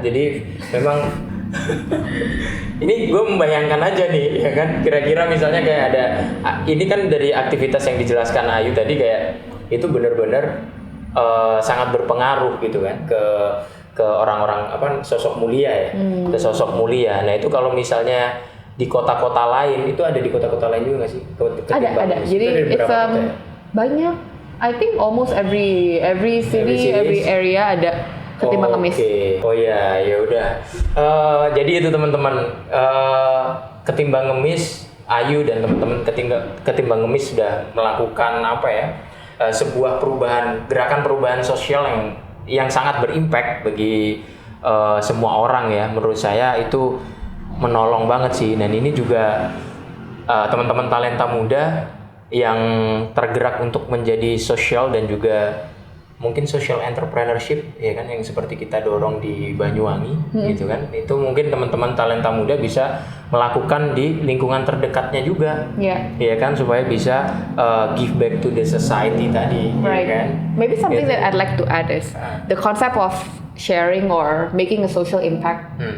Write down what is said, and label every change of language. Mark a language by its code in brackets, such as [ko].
[id] Jadi memang ini gue membayangkan aja nih ya kan, kira-kira misalnya kayak ada ini kan dari aktivitas yang dijelaskan Ayu tadi kayak itu benar-benar sangat berpengaruh gitu kan ke orang-orang sosok mulia ya, ke sosok mulia. Nah itu kalau misalnya di kota-kota lain, itu ada di kota-kota lain juga nggak sih? Ada. Jadi [en] it's [id] banyak. [en] I think almost every city, every area [id] ada [en] Ketimbang Ngemis. [id] Oh ya udah. Jadi itu teman-teman. ketimbang ngemis, Ayu dan teman-teman ketimbang ngemis sudah melakukan sebuah gerakan perubahan sosial yang sangat berimpact bagi semua orang ya. Menurut saya itu menolong banget sih. Dan ini juga teman-teman talenta muda yang tergerak untuk menjadi sosial dan juga mungkin social entrepreneurship ya kan, yang seperti kita dorong di Banyuwangi gitu kan. Itu mungkin teman-teman talenta muda bisa melakukan di lingkungan terdekatnya juga. Ya kan, supaya bisa [en] give back to the society [id] tadi. [en] Right. [id] Ya kan? [en] Maybe something that I'd like to add is the concept of sharing or making a social impact.